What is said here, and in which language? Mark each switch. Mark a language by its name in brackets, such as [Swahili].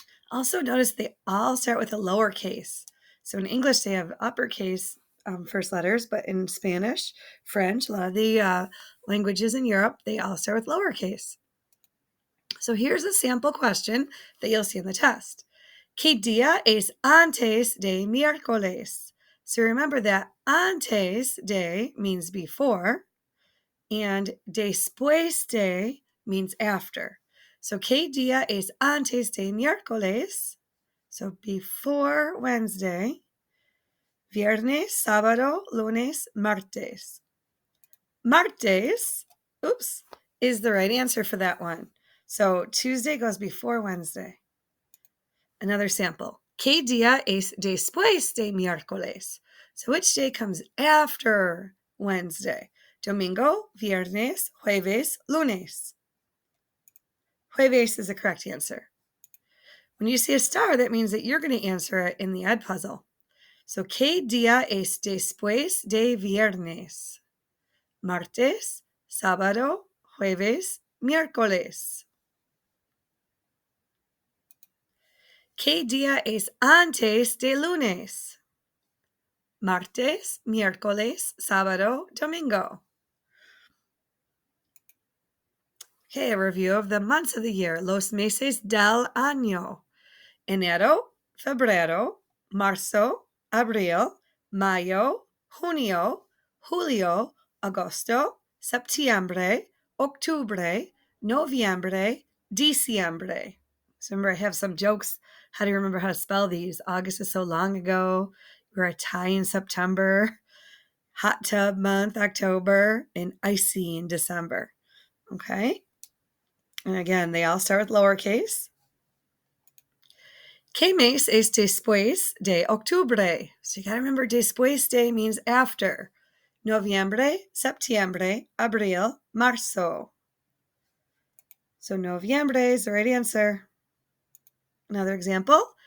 [English] Also notice they all start with a lowercase. So in English, they have uppercase first letters, but in Spanish, French, a lot of the languages in Europe, they all start with lowercase. So here's a sample question that you'll see in the test. [Spanish] ¿Qué día es antes de miércoles? [English] So remember that antes de means before, and después de means after. So, [Spanish] ¿qué día es antes de miércoles? [English] So, before Wednesday. [Spanish] Viernes, sábado, lunes, martes. Martes, [English] is the right answer for that one. So, Tuesday goes before Wednesday. Another sample. [Spanish] ¿Qué día es después de miércoles? [English] So, which day comes after Wednesday? [Spanish] Domingo, viernes, jueves, lunes. Jueves [English] is the correct answer. When you see a star, that means that you're going to answer it in the ed puzzle. [Spanish] So, ¿qué día es después de viernes? Martes, sábado, jueves, miércoles. ¿Qué día es antes de lunes? Martes, miércoles, sábado, domingo. [English] Okay, a review of the months of the year. [Spanish] Los meses del año. Enero, febrero, marzo, abril, mayo, junio, julio, agosto, septiembre, octubre, noviembre, diciembre. [English] So remember, I have some jokes. How do you remember how to spell these? August is so long ago. We're a tie in September. Hot tub month, October, and icy in December. Okay. And again, they all start with lowercase. [Spanish] ¿Qué mes es después de octubre? [English] So you got to remember, después de means after. [Spanish] Noviembre, septiembre, abril, marzo. [English] So [Spanish] noviembre [English] is the right answer. Another example.